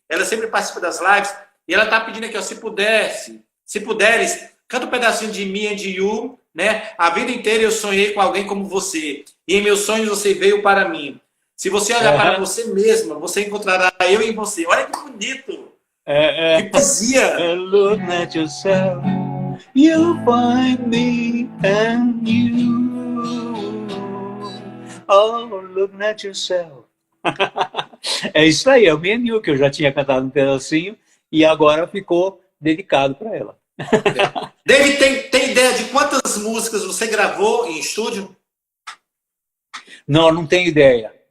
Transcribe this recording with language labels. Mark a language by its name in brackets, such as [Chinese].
[Portuguese] Ela sempre participa das lives. E ela está pedindo aqui, ó, se puderes, canta um pedacinho de Me and You, né? A vida inteira eu sonhei com alguém como você. E em meus sonhos você veio para mim. Se você olhar para você mesma, você encontrará eu em você. Olha que bonito! Que poesia! [English] Look at yourself, you find me and you. Oh, look at yourself. [Portuguese] É isso aí, é o Me and You, que eu já tinha cantado um pedacinho e agora ficou dedicado para ela. David, tem ideia de quantas músicas você gravou em estúdio? Não tenho ideia.